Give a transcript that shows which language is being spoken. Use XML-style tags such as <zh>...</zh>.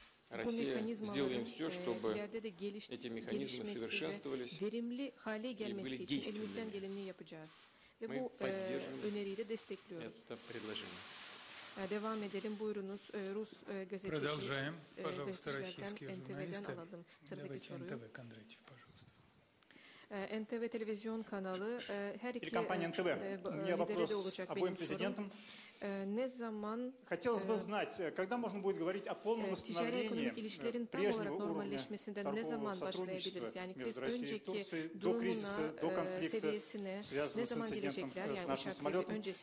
<ru>Россия, сделаем все, чтобы эти механизмы совершенствовались и были действенными. Мы поддерживаем это предложение.</ru> <tr>Devam edelim. Buyurunuz. Rus gazeteci.</tr> <ru>Продолжаем. Пожалуйста, российские журналисты. Давайте НТВ, Кондратьев, пожалуйста.</ru> <tr>NTV televizyon kanalı her iki</tr> <ru>Телекомпания НТВ. У меня вопрос обоим президентам.</ru> <tr>Ne zaman</tr> <ru>хотелось бы знать, когда можно будет говорить о полном восстановлении прежнего уровня торгового сотрудничества между Россией и Турцией до кризиса, до конфликта, связанного с инцидентом с нашим самолетом.</ru>